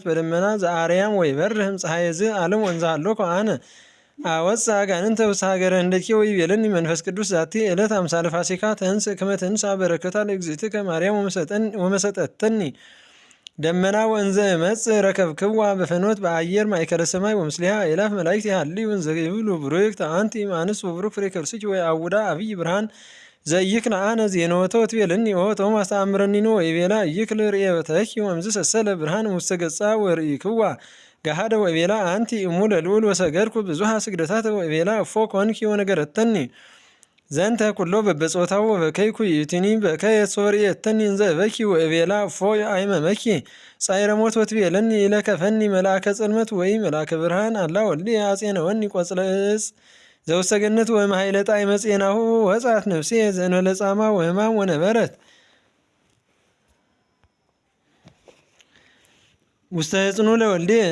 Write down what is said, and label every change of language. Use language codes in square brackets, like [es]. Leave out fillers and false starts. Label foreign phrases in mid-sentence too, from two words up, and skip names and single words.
[gez] በደመና ዘአርያም ወይበርህ እምፀሐየ ዝዓለም ወእንዘ ሀሎከ አነ አወፅአ አጋንንተ ውስተ ሀገረ ህንደኬ ወይቤለኒ መንፈስ ቅዱስ ዛቲ ዕለት አምሳለ ፋሲካ ተንሥእ ከመ ትንሣ በረከታ ለእግዝእትከ ማርያም ወመሰጠተኒ ደመና ወእንዘ እመጽእ ረከብክዋ በፈኖት በአየር ማእከለ ሰማይ ወምስሊሃ አእላፍ መላእክት ይሃልዩ እንዘ ይብሉ ቡርክት አንቲ እምአንስት ወቡሩክ ፍሬ ከርሥኪ ወየአውዳ አብይ ብርሃን ዘይክል አነ ዜኖቶ ትቤለኒ ኦቶም አስተአምረኒኖ ወይቤላ ይክል ርእየተኪ ወእምዝ ሰሰለ ብርሃን ውስተ ገጻ ወርኢክዋ ገሃደ ወይቤላ አንቲ እሙ ለልዑል ወሰገድኩ ብዙሃ ስግደታት ወይቤላ እፎ ኮንኪ ወነገረተኒ ዘንተ ኩሎ በበጾታው ወበከይኩ ይእትኒ በከየት ሶርየተኒ እንዘ በኪ ወይቤላ እፎ አይመመኪ ጻይረ ሞት ወትቤለኒ ኢለከፈኒ መልአከ ጽልመት ወይ መልአከ ብርሃን አላ ወልድ አጼነወኒ ቆጽለ ዕፅ ዘውስተ ገነት ወእምኃይለ ጣዕመ ፄናሁ ወጻት ነፍሴ ዘእንበለ ጻማ ወሕማም ወነበረት ውስተ ህጽኑ ለወልዴ